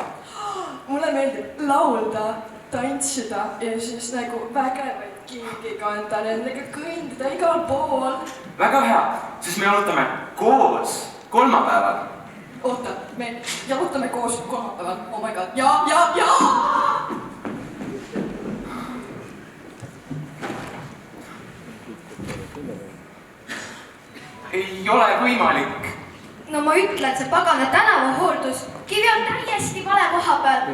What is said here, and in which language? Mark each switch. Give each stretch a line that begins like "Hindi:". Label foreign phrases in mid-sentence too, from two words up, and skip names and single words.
Estonian: Mulle meeldib laulda, tantsida ja siis nagu vägevaid kingi kanda, nendega kõndida igal pool. Väga hea, siis me jalutame koos kolmapäeval. Oota, me jalutame koos kolmapäeval,
English: oh my god,
Estonian: ja! Ei ole võimalik. No ma ütlen, see pagana tänavahooldus, kivi on täiesti vale koha peal.